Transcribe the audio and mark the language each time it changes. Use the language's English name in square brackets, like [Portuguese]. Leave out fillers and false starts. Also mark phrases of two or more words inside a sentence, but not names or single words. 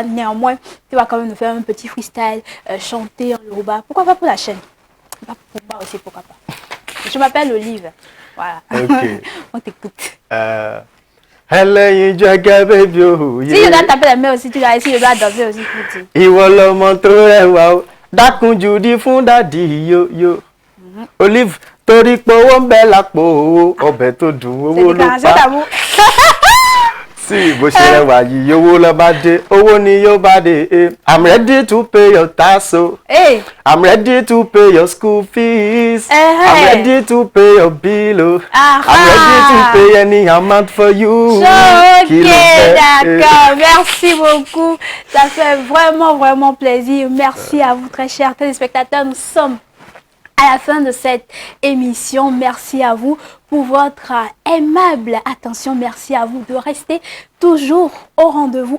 [French] Néanmoins, tu vas quand même nous faire un petit freestyle, chanter en Yoruba. Pourquoi pas pour la chaîne? Pas pour moi aussi, pourquoi pas? Je m'appelle Olive. Voilà. Okay. On t'écoute. Si je dois taper la main aussi, tu dois essayer, je dois danser aussi pour ti. Olive. [Yoruba] Torí pé owó ń bẹ lápò owó ọbẹ̀ tó dùn owó ló pa. Sí bó ṣe rẹwà yìí owó ló bá dé owó ni yóò bá dé. [English] I'm ready to pay your tax o. I'm ready to pay your school fees. I'm ready to pay your bill o. I'm ready to pay any amount for you. [French] Ok, d'accord. Merci beaucoup. Ça fait vraiment plaisir. Merci à vous très chers téléspectateurs. Nous sommes à la fin de cette émission. Merci à vous pour votre aimable attention. Merci à vous de rester toujours au rendez-vous.